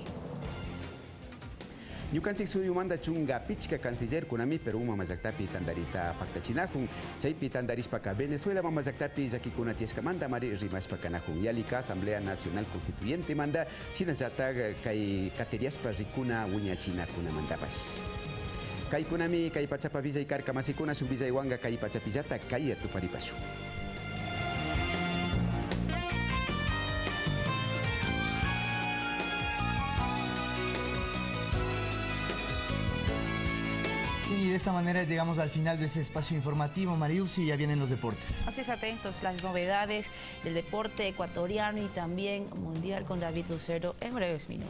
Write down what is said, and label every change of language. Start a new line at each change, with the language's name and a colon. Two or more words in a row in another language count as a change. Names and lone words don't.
Quechua: Ñukanchik suyumanta chunga pichka canciller kunami Perú mamallaktapi tandarita paktachinajun chaypi tandarishpaka Venezuela mamallaktapi llakikuna tiashkamanta mari rimashpakanajun yalika Asamblea Nacional Constituyente manda shinallata kay kateriashpa rikuna wiñachinakunamantapash. Kaykunami kay pachapa villay karka masikuna shuk villaywanga kay pachapillata kay tuparipashu.
Spanish: Y de esta manera llegamos al final de este espacio informativo. Mariusi, ya vienen los deportes. Así es, atentos, las novedades del deporte ecuatoriano y también mundial con David Lucero en breves minutos.